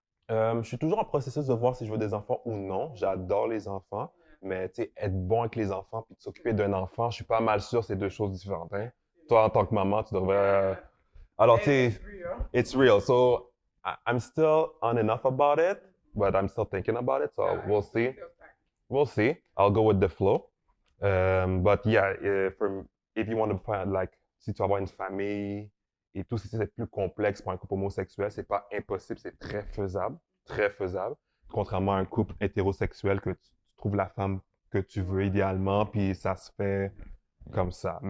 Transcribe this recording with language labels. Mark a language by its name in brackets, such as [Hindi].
[French] Je suis toujours en processus de voir si je veux des enfants ou non. J'adore les enfants, mais tu sais, être bon avec les enfants puis s'occuper d'un enfant, je suis pas mal sûr que c'est deux choses différentes. Hein? Toi, en tant que maman, tu devrais... Alors, tu sais, [English] it's real. So, I'm still on and off about it, but I'm still thinking about it, so we'll see. We'll see. I'll go with the flow. But yeah, if you want to find, like, [French] si tu vas avoir une famille et tout, si c'est plus complexe pour un couple homosexuel, c'est pas impossible, c'est très faisable. Très faisable. Contrairement à un couple hétérosexuel que tu trouves la femme que tu veux idéalement, puis ça se fait comme ça.